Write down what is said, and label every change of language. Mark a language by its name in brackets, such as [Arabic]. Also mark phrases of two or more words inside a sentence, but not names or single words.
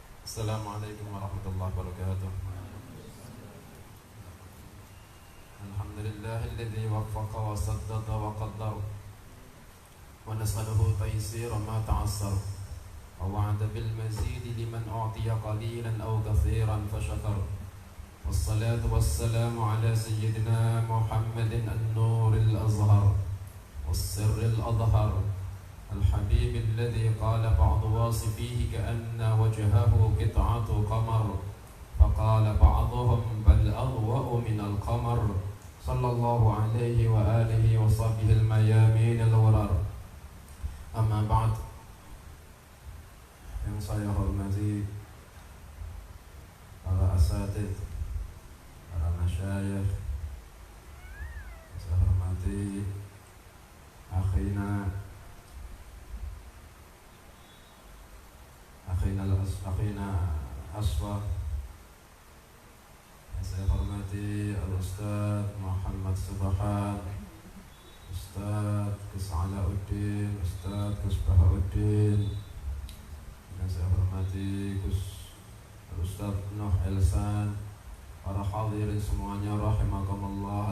[Arabic] السلام عليكم ورحمة الله وبركاته. الحمد لله الذي وفق وسدد وقدر ونسأله تيسير ما تعسر ووعد بالمزيد لمن أعطي قليلا أو كثيرا فشكر. والصلاة والسلام على سيدنا محمد النور الأزهر والسر الأدهر الحبيب الذي قال بعض واصفيه كأن وجهه قطعة قمر فقال بعضهم بل أضوأ من القمر صلى الله عليه وآله وصحبه الميامين الغرر. أما بعد, [Indonesian] yang saya hormati para asatidz, para masyayikh, saya hormati akhina Aswa, yang saya hormati Al-Ustaz Muhammad Subhan, Ustaz Gus Alauddin, Ustaz Gus Bahauddin, yang saya hormati Ustaz Nuh Elsan, para hadirin semuanya rahimakumullah.